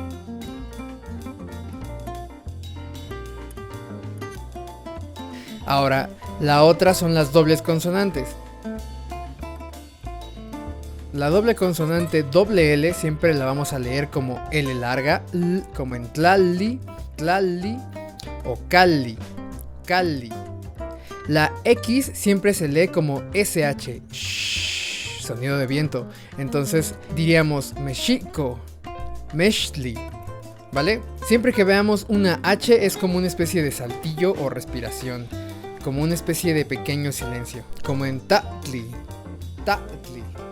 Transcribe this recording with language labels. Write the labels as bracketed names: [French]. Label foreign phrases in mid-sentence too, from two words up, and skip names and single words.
[Spanish] Ahora, la otra son las dobles consonantes. La doble consonante doble L siempre la vamos a leer como L larga, L, como en [Nahuatl languages] tlalli, tlalli [Spanish] o [Nahuatl languages] calli, calli. [Spanish] La X siempre se lee como SH, shh, sonido de viento. Entonces diríamos Mexico, Mextli, ¿vale? Siempre que veamos una H es como una especie de saltillo o respiración, como una especie de pequeño silencio, como en [Nahuatl languages] Tatli, Tatli.